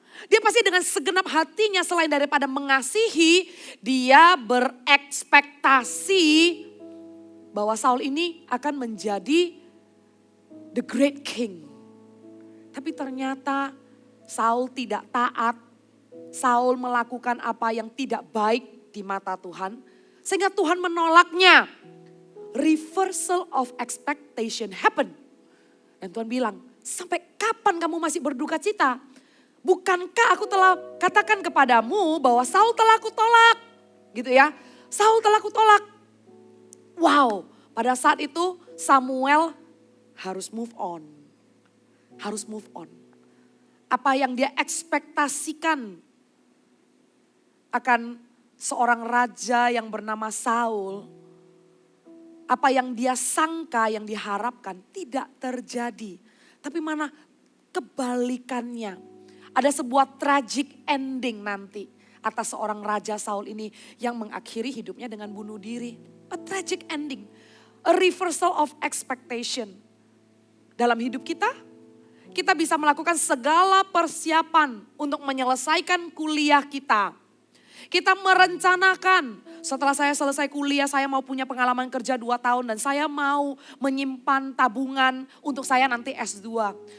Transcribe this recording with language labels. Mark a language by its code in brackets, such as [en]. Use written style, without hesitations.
[id] Dia pasti dengan segenap hatinya selain daripada mengasihi, dia berekspektasi bahwa Saul ini akan menjadi [en] the great king. [id] Tapi ternyata Saul tidak taat. Saul melakukan apa yang tidak baik di mata Tuhan. Sehingga Tuhan menolaknya. [en] Reversal of expectation happen. [id] Dan Tuhan bilang, sampai kapan kamu masih berduka cita? Bukankah aku telah katakan kepadamu bahwa Saul telah kutolak? Gitu ya, Saul telah kutolak. Wow, pada saat itu Samuel harus move on. Harus move on. Apa yang dia ekspektasikan akan seorang raja yang bernama Saul. Apa yang dia sangka, yang diharapkan tidak terjadi. Tapi mana kebalikannya. Ada sebuah [en] tragic ending [id] nanti atas seorang raja Saul ini yang mengakhiri hidupnya dengan bunuh diri. [en] A tragic ending, a reversal of expectation. [id] Dalam hidup kita bisa melakukan segala persiapan untuk menyelesaikan kuliah kita. Kita merencanakan setelah saya selesai kuliah saya mau punya pengalaman kerja 2 tahun dan saya mau menyimpan tabungan untuk saya nanti S2.